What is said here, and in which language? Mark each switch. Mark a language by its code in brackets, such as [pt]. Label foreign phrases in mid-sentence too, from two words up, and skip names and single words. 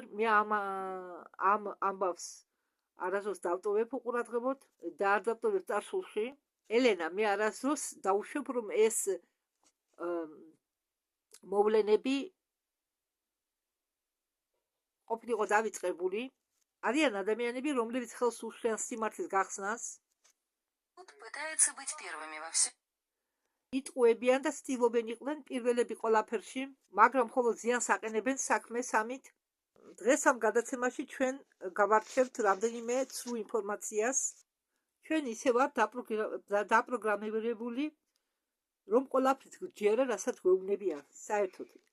[ka] მე ამ ამბავს არასდროს დავტოვებ უყურადღებოდ და არ დავტოვებ წარსულში. ელენა, მე არასდროს დაუშვებ, რომ ეს მოვლენები ყოფილიყო დავიწყებული. არიან ადამიანები, რომლებიც ხელს უშლიან სიმართლის გახსნას. [ru] Пытаются быть первыми во всем. [ka] იტყუებიან და ცდილობენ იყვნენ პირველები ყველაფერში, მაგრამ მხოლოდ ზიანს აყენებენ საქმეს ამით. დღეს ამ გადაცემაში ჩვენ გავარჩევთ რამდენიმე ცრუ ინფორმაციას. ჩვენ ისე ვართ დაპროგრამირებული, რომ ყველაფერს გვჯერა, რასაც გვეუბნებიან საერთოდ.